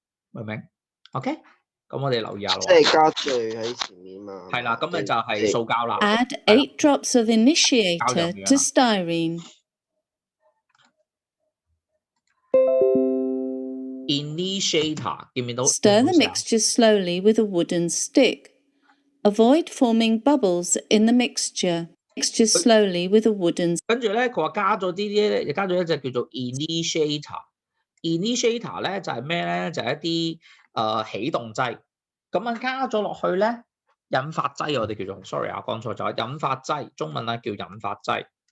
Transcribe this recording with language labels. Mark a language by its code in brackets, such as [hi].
[yue] 明唔明 ？OK， 咁我哋留意下咯。即係加聚喺前面嘛。係啦，咁咪就係塑膠啦。 [en] Add 8 drops of initiator to styrene. [yue] Initiator 見唔見到？ [en] Stir the mixture slowly with a wooden stick. Avoid forming bubbles in the mixture. Mixture slowly with a wooden. [yue] 跟住咧，佢話加咗啲加咗一隻叫做 initiator。 initiator 咧就係咩咧？就係一啲起動劑。咁啊加咗落去咧，引發劑我哋叫做 ，sorry 啊，講錯咗，引發劑中文咧叫引發劑。